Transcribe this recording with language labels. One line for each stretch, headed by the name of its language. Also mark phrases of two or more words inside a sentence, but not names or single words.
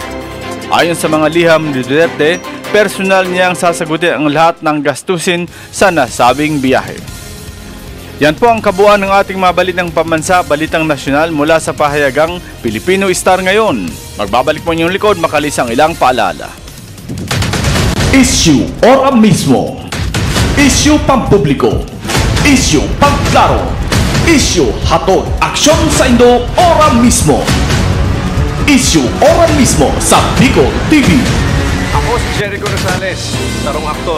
Filipino: Ayon sa mga liham ni Duterte, personal niyang sasagutin ang lahat ng gastusin sa nasabing biyahe. Yan po ang kabuuan ng ating mabalitang pambansa, balitang nasyonal mula sa pahayagang Pilipino Star ngayon. Magbabalik po inyong likod makalis ang ilang paalala.
Bikol: Issue ora mismo. Issue pampubliko. Issue pangklaro. Issue hatod aksyon sa Indo ora mismo. Issue ora mismo sa Bicol TV. Ako si Jericho Rosales, sarong aktor.